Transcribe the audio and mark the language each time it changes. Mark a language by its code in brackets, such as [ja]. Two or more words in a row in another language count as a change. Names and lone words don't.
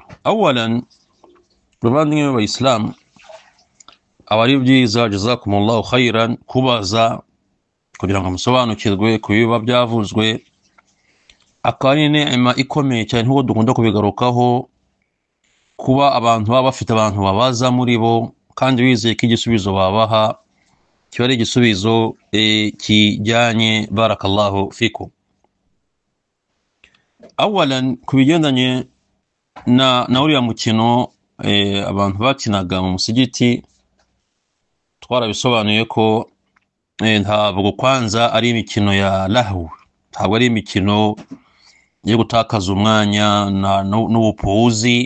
[rw] Awalan, bavandimwe b'Abayisilamu, abari byiza [ar] جزاكم الله خيرا [rw] kubaza kugira ngo musobanukirwe ku biba byavuzwe, akaba ari neema ikomeye cyane nk'uko dukunda kubigarukaho, kuba abantu baba bafite abantu babaza muri bo kandi bizeye ko igisubizo babaha kiba ari igisubizo kijyanye. [ar] بارك الله فيكم. [rw] Awalan, ku bigendanye na uriya mukino abantu bakinaga mu musigiti, twarabisobanuye ko ntabwo kwanza ari imikino ya lahu, ntabwo ari imikino yo gutakaza umwanya n'ubupuuzi.